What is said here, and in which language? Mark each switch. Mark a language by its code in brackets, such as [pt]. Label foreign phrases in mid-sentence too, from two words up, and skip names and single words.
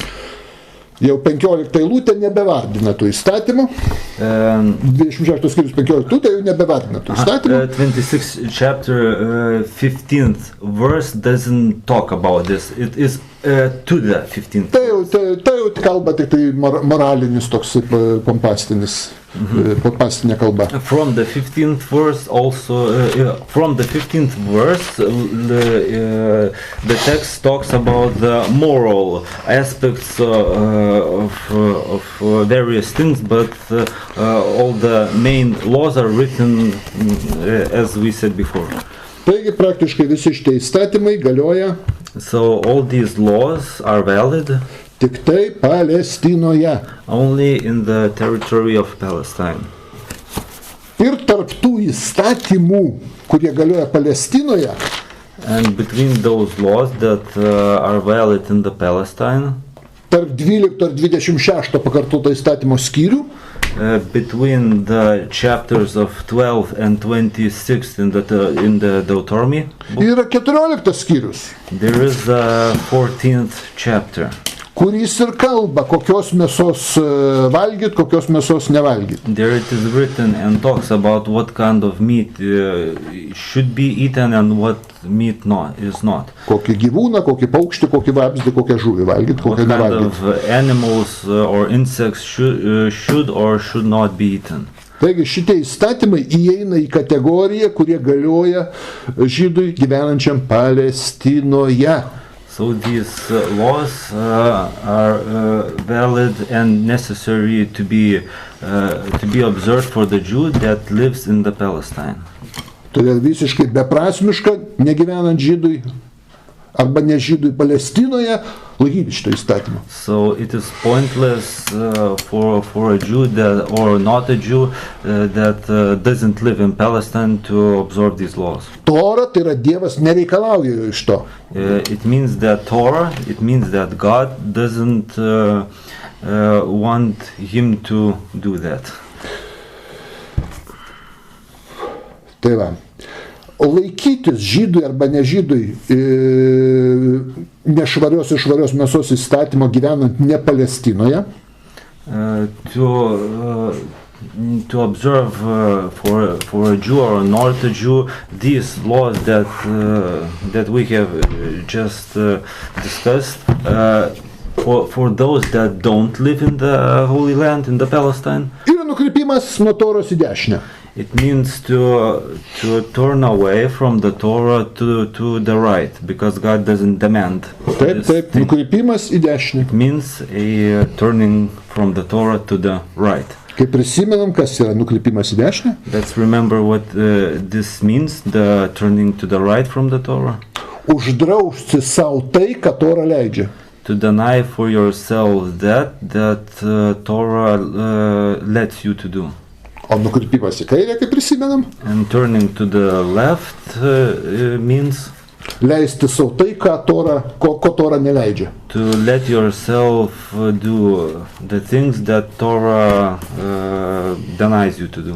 [lt] Jau 15 eilutė nebevardina tų įstatymų. 26 skyrius 15 tai jau nebevardina tų įstatymų. [en] 26th chapter 15th verse doesn't talk about this. It is to the 15th. [lt] Tai jau kalba tik tai moralinis toks pompastinis, pompastinė kalba. [en] From the 15th verse also, from the 15th verse, the text talks about the moral aspects of various things, but all the main laws are written as we said before. [lt] Taigi praktiškai visi šitie įstatymai galioja [en] So all these laws are valid [lt] tik tai Palestinoje. [en] only in the territory of Palestine. [lt] Ir tarp tų įstatymų, kurie galioja Palestinoje, [en] And between those laws that are valid in the Palestine, [lt] tarp 12 ir 26 pakartoto įstatymo skyrių, [en] between the chapters of 12 and 26 in the Deuteronomy book, [lt] yra 14 skyrius, [en] there is a 14th chapter. [lt] kuris ir kalba, kokios mėsos valgyt, kokios mėsos nevalgyt. [en] There it is written and talks about what kind of meat should be eaten and what meat is not. [lt] Kokį gyvūną, kokį paukštį, kokį vabzdį, kokią žuvį valgyt, [en] What [lt] kokią [en] kind [lt] nevalgyt. [en] of animals or insects should or should not be eaten. [lt] Taigi šitie įstatymai įeina į kategoriją, kurie galioja žydui gyvenančiam Palestinoje. [en] So these laws are valid and necessary to be observed for the Jew that lives in the Palestine. [lt] Todėl visiškai beprasmiška, negyvenant žydui arba ne žydui Palestinoje, laikyti šito įstatymą. [en] So it is pointless for a Jew that, or not a Jew that doesn't live in Palestine to observe these laws. [lt] Tora, tai yra Dievas nereikalauja iš to. [en] It means that Torah, it means that God doesn't want him to do that. [lt] Tai va. Laikytis žydui arba nežydui nešvarios ir švarios mėsos įstatymo gyvenant ne Palestinoje, [en] to observe for a Jew or not a Jew these laws that we have just discussed, for those that don't live in the Holy Land, in the Palestine, [lt] yra nukrypimas nuo Toros į dešinę. [en] it means to turn away from the Torah to the right, because God doesn't demand [lt] Taip, [en] this [lt] taip, [en] thing. [lt] nukrypimas į dešinę. [en] It means a turning from the Torah to the right. [lt] Kai prisimenam, kas yra nukrypimas į dešinę, [en] Let's remember what this means, the turning to the right from the Torah. [lt] uždrausti savo tai, ką Tora leidžia. [en] To deny for yourself that Torah lets you to do. [lt] O nukrypimas į kairę, kaip prisimenam, [en] And turning to the left means [lt] Leisti savo tai, ko Tora neleidžia. [en] To let yourself do the things that Torah denies you to do.